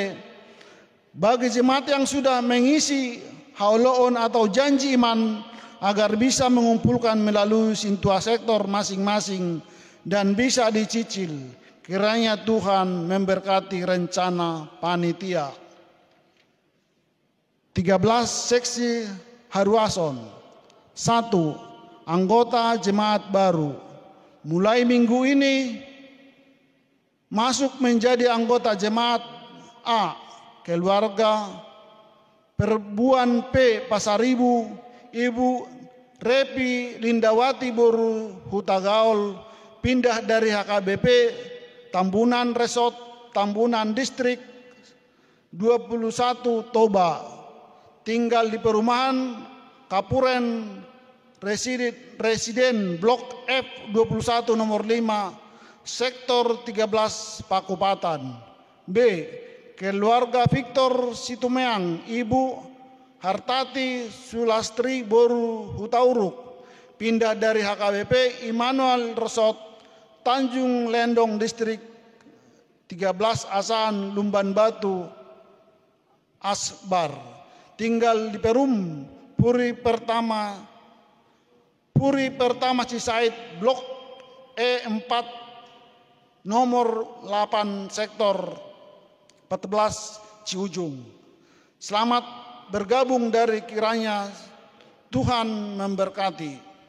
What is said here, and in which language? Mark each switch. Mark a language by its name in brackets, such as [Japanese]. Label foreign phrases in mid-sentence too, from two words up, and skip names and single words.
[Indonesian] Bagi jemaat yang sudah mengisi hauloon atau janji iman agar bisa mengumpulkan melalui sintua sektor masing-masing dan bisa dicicil, kiranya Tuhan memberkati rencana panitia. 13. Seksi Haruason 1. Anggota jemaat baru mulai minggu ini masuk menjadi anggota jemaat A. Keluarga Perbuan P. Pasaribu, Ibu Repi Lindawati Boru Hutagaol pindah dari HKBP Tambunan Resort Tambunan Distrik 21 Toba, tinggal di perumahan Kapuren Residen Blok F21 nomor 5 Sektor 13 Pakupatan. B. Keluarga Victor Situmeang, Ibu Hartati Sulastri Boru Hutauruk pindah dari HKBP Immanuel Resort Tanjung Lendong Distrik 13 Asahan Lumban Batu Asbar, tinggal di Perum Puri Pertama Cisaid Blok E4 nomor 8 Sektor 14 Ciujung. Selamat bergabung dari kiranya Tuhan memberkati.